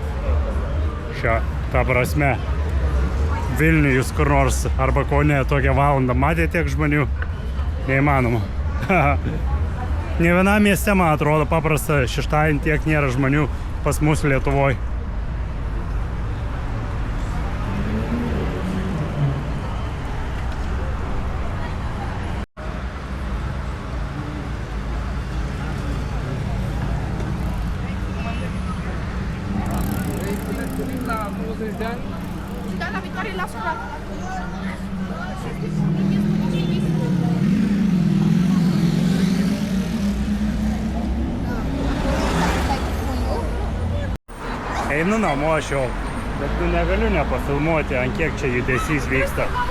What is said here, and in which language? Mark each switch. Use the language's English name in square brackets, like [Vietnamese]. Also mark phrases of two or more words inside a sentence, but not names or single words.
[Lithuanian] Ta prasme, Vilniuje jūs kur nors arba Kaune tokią valandą matėte tiek žmonių? Neįmanoma. Ne vienam mieste, man atrodo, paprasta šeštadienį tiek nėra žmonių pas mus Lietuvoje. [Romanian] Da la Victoria la Sura. [Lithuanian] Einu namo aš jau, bet negaliu nepafilmuoti, ant kiek čia judesys vyksta.